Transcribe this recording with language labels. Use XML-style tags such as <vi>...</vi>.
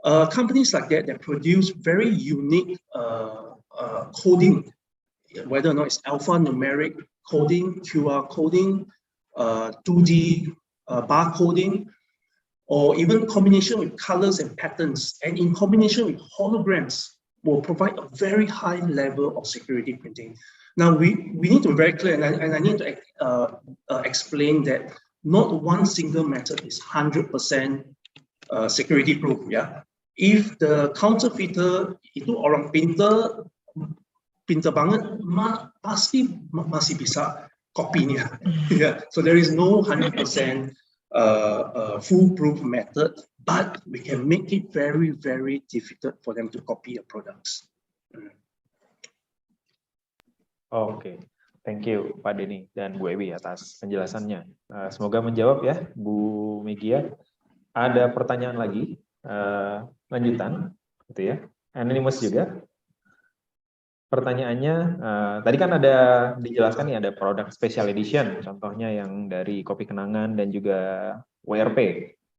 <en>Companies like that produce very unique coding, whether or not it's alphanumeric coding, QR coding, 2D barcoding, or even combination with colors and patterns, and in combination with holograms, will provide a very high level of security printing. Now we need to be very clear, and I need to explain that not one single method is 100% security proof. Yeah, if the counterfeiter</en> <id>itu orang pintar banget, pasti masih bisa kopinya.</id> <en>Yeah, so there is no 100% foolproof method, but we can make it very, very difficult for them to copy your products. Oke. Thank you</en> <id>Pak Denny dan Bu Ewi atas penjelasannya. Semoga menjawab ya Bu Megia. Ada pertanyaan lagi lanjutan, gitu ya. Anonymous juga. Pertanyaannya, tadi kan ada dijelaskan nih ada produk special edition, contohnya yang dari Kopi Kenangan dan juga WRP.</id>